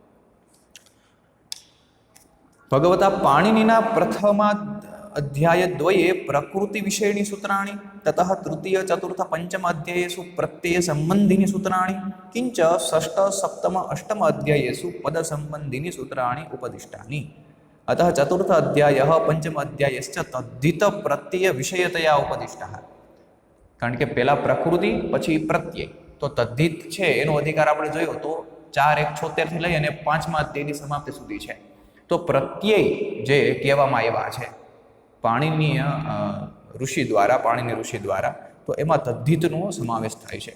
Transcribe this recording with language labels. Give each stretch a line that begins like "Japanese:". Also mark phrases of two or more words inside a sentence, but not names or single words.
Sanskrit: भगवता पाणिनिना प्रथम अध्याय द्वये प्रकृति विषयाणि सूत्राणि ततः तृतीय, चतुर्थ, पञ्चम अध्यायेषु प्रत्यय सम्बन्धीनि सूत्राणि किञ्च षष्ठ, सप्तम, अष्टम अध्यायेषु पद सम्बन्धीनि सूत्राणि उपदिष्टानि. अतः चतुर्थ अध्यायः पंचम अध्यायश्च तद्धित प्रत्यय विषयतया उपदिष्टः.
Gujarati: કારણ કે પહેલા પ્રકૃતિ પછી પ્રત્યય. તો તદ્ધિત છે એનો અધિકાર આપણે જોયો તો 4:1:76 થી લઈ અને 5મા અધ્યાયની સમાપ્તિ સુધી છે. તો પ્રત્યય જે કહેવામાં આવ્યા છે પાણિનીય ઋષિ દ્વારા તો એમાં તદ્ધિતનો સમાવેશ થાય છે.